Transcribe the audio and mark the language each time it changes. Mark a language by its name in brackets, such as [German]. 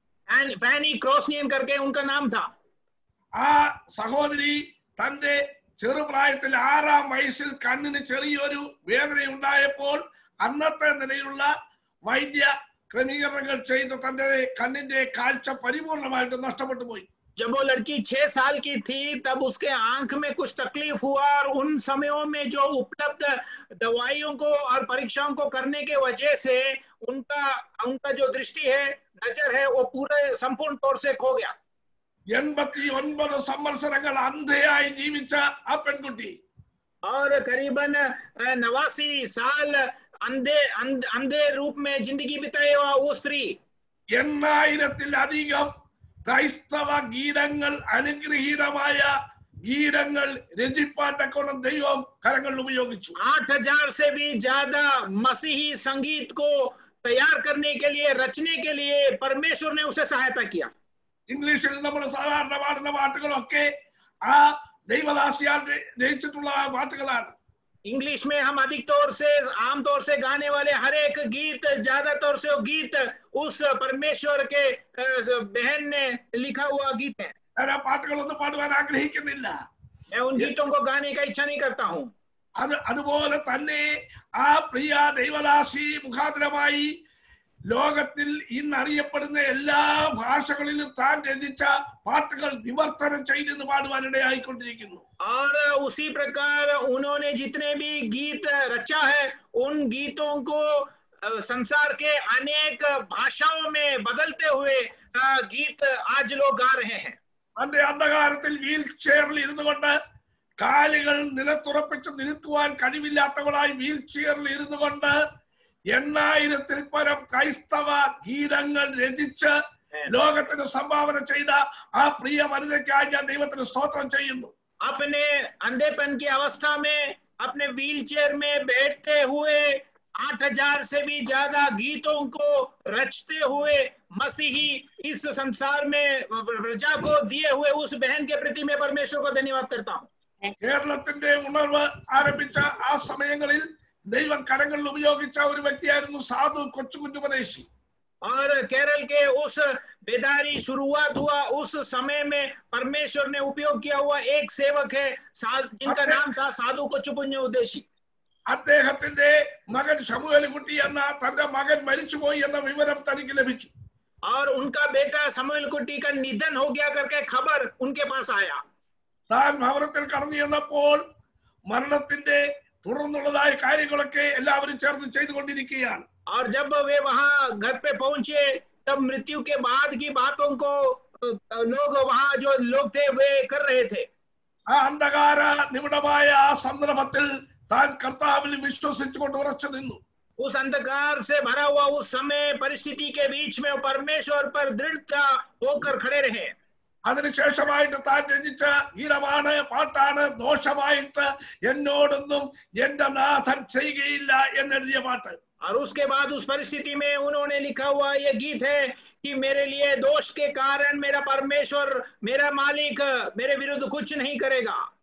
[Hindi] फैनी क्रॉसनियन करके उनका नाम था। [Malayalam] ആ സഹോദരി തന്റെ ചെറുപ്രായത്തിൽ 6-ാം വയസ്സിൽ കണ്ണിന് ചെറിയൊരു വേദന ഉണ്ടായപ്പോൾ അന്നത്തെ നിലയിലുള്ള വൈദ്യ ക്രമീകരണങ്ങൾ ചെയ്ത് തന്റെ കണ്ണിന്റെ കാഴ്ച പരിപൂർണമായിട്ട് നഷ്ടപ്പെട്ടു പോയി. [Hindi] जब वो लड़की 6 साल की थी तब उसके आंख में कुछ तकलीफ हुआ और उन समयों में जो उपलब्ध दवाइयों को और परीक्षाओं को करने के वजह से उनका जो दृष्टि है, नजर है, वो पूरे संपूर्ण तौर से खो गया। [Malayalam] 89 സംവത്സരങ്ങൾ അന്ധയായി ജീവിച്ച ആ പെൺകുട്ടി [Hindi] और करीबन 89 साल अंधे रूप में जिंदगी बिताए हुआ वो स्त्री [Malayalam] 8000-ലധികം ക്രൈസ്തവ ഗീതങ്ങൾ, അനുഗ്രഹീതമായ ഗീതങ്ങൾ രചിപ്പാൻ തക്കോണം ദൈവം കരങ്ങൾ ഉപയോഗിച്ചു. [Hindi] 8000 से भी ज्यादा मसीही संगीत को तैयार करने के लिए, रचने के लिए परमेश्वर ने उसे सहायता किया। [Malayalam] ഇംഗ്ലീഷിൽ നമ്മൾ സാധാരണ പാടുന്ന പാട്ടുകളൊക്കെ ആ ദൈവദാസിയാൽ രചിച്ചിട്ടുള്ള പാട്ടുകളാണ്. [Hindi] इंग्लिश में हम अधिक तौर से, आम तौर से गाने वाले हर एक गीत, ज्यादातर से वो गीत उस परमेश्वर के बहन ने लिखा हुआ गीत है। [Malayalam] ഞാൻ ആ പാട്ടുകളൊന്നും പാടുവാൻ ആഗ്രഹിക്കുന്നില്ല. [Hindi] मैं उन गीतों को गाने का इच्छा नहीं करता हूँ। [Malayalam] അതുപോലെ തന്നെ ആ പ്രിയ ദൈവദാസി മുഖാന്തരമായി ലോകത്തിൽ ഇന്ന് അറിയപ്പെടുന്ന എല്ലാ ഭാഷകളിലും താൻ രചിച്ച പാട്ടുകൾ വിവർത്തനം ചെയ്തെന്ന് പാടുവാനിടയായിക്കൊണ്ടിരിക്കുന്നു. [Hindi] और उसी प्रकार उन्होंने जितने भी गीत रचा है उन गीतों को संसार के अनेक भाषाओं में बदलते हुए गीत आज लोग गा रहे हैं. [Malayalam] തന്റെ അന്ധകാരത്തിൽ വീൽ ചെയറിൽ ഇരുന്നു കൊണ്ട് കാലുകൾ നിലത്തുറപ്പിച്ച് നിൽക്കുവാൻ കഴിവില്ലാത്തവളായി വീൽ ചെയറിൽ ഇരുന്നു കൊണ്ട് 8000-ൽ പരം ക്രൈസ്തവ ഗീതങ്ങൾ രചിച്ച് ലോകത്തിന് സംഭാവന ചെയ്ത ആ പ്രിയ വനിതയ്ക്കായി ഞാൻ ദൈവത്തിന് സ്തോത്രം ചെയ്യുന്നു. [Hindi] अपने अंधेपन की अवस्था में अपने व्हील चेयर में बैठते हुए 8000 से भी ज्यादा गीतों को रचते हुए मसीही इस संसार में प्रजा को दिए हुए उस बहन के प्रति मैं परमेश्वर को धन्यवाद करता हूँ. [Malayalam] കേരളത്തിന്റെ ഉണർവ് ആരംഭിച്ച ആ സമയങ്ങളിൽ ദൈവം കരങ്ങളിൽ ഉപയോഗിച്ച ഒരു വ്യക്തിയായിരുന്നു സാധു കൊച്ചുകുഞ്ഞുപദേശി. [Hindi] और केरल के उस बेदारी शुरुआत हुआ उस समय में परमेश्वर ने उपयोग किया हुआ एक सेवक है जिनका नाम था साधु കൊച്ചുകുഞ്ഞുപദേശി. [Malayalam] അദ്ദേഹത്തിന്റെ മകൻ ശമൂവേൽകുട്ടി എന്ന തന്റെ മകൻ മരിച്ചുപോയി എന്ന വിവരം തനിക്ക് ലഭിച്ചു. [Hindi] और उनका बेटा शमूएलकुटी का निधन हो गया करके खबर उनके पास आया. [Malayalam] താൻ ഭവനത്തിൽ കടന്നു ചെന്നപ്പോൾ മരണത്തിന്റെ തുടർന്നുള്ളതായ കാര്യങ്ങളൊക്കെ എല്ലാവരും ചേർന്ന് ചെയ്തുകൊണ്ടിരിക്കുകയാണ്. [Hindi] और जब वे वहां घर पे पहुंचे तब मृत्यु के बाद की बातों को लोग वहां जो लोग थे वे कर रहे थे. [Malayalam] ആ അന്ധകാര നിമിടമായ ആ സന്ദർഭത്തിൽ താൻ കർത്താവിൽ വിശ്വസിച്ചുകൊണ്ട് ഉറച്ചു നിന്നു. [Hindi] उस अंधकार से भरा हुआ उस समय परिस्थिति के बीच में परमेश्वर पर दृढ़ता होकर खड़े रहे. [Malayalam] അതിനുശേഷമായിട്ട് താൻ രചിച്ച ഗീതമാണ്, പാട്ടാണ് ദോഷമായിട്ട് എന്നോടൊന്നും എന്റെ നാഥൻ ചെയ്യുകയില്ല എന്നെഴുതിയ പാട്ട്. [Hindi] और उसके बाद उस परिस्थिति में उन्होंने लिखा हुआ ये गीत है कि मेरे लिए दोष के कारण मेरा परमेश्वर मेरा मालिक मेरे विरुद्ध कुछ नहीं करेगा.